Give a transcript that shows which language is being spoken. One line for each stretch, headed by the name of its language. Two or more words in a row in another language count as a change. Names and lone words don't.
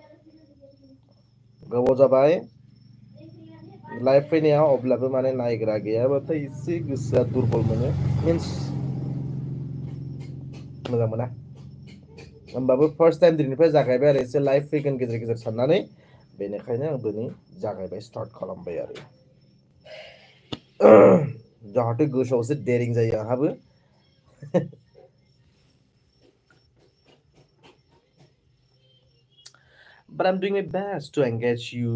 Bodo: गोबाव जाबाय लाइभ फैनायाव, अब्लाबो माने नायग्रा गैयाबाथाय एसे गोसोआ दुरबल मोनो, मिन्स मोजां मोना। होमबाबो
English: first time
Bodo: दिनैनिफ्राय जागायबाय आरो एसे लाइभ फैगोन गेजेर गेजेर साननानै, बेनिखायनो आं दिनै जागायबाय, स्टार्ट खालामबाय आरो जाहाथे गोसोआव एसे डेरिं जायो आंहाबो।
English: But I'm doing my best to engage you.